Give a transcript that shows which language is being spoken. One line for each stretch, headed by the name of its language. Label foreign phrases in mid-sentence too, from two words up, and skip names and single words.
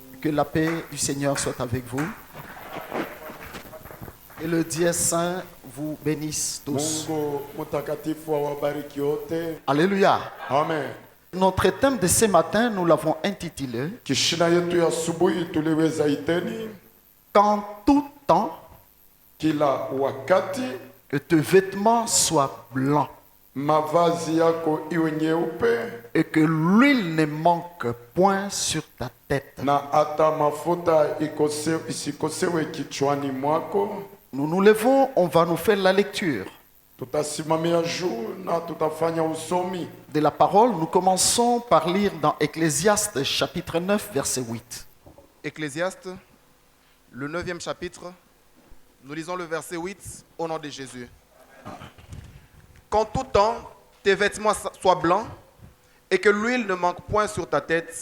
French: la paix du Seigneur soit avec vous. Et le Dieu saint vous bénisse tous.
Swahili: Mungu mtakatifu awabariki wote.
French: Alléluia. Amen. Notre thème de ce matin, nous l'avons intitulé
Swahili: Kishina yetu ya asubuhi tuliweza iteni
French: Qu'en tout temps,
Swahili: kila wakati
French: que tes vêtements soient blancs
Swahili: mavazi yako iwe nyeupe
French: et que l'huile ne manque point sur ta tête.
Swahili: na hata mafuta isikosewe kichwani mwako.
French: Nous nous levons, on va nous faire la lecture
Swahili: Tutasimamia juu na tutafanya usomi.
French: de la parole. Nous commençons par lire dans Ecclésiaste chapitre 9, verset 8. Ecclésiaste, le 9e chapitre, nous lisons le verset 8 au nom de Jésus. Qu'en tout temps, tes vêtements soient blancs et que l'huile ne manque point sur ta tête.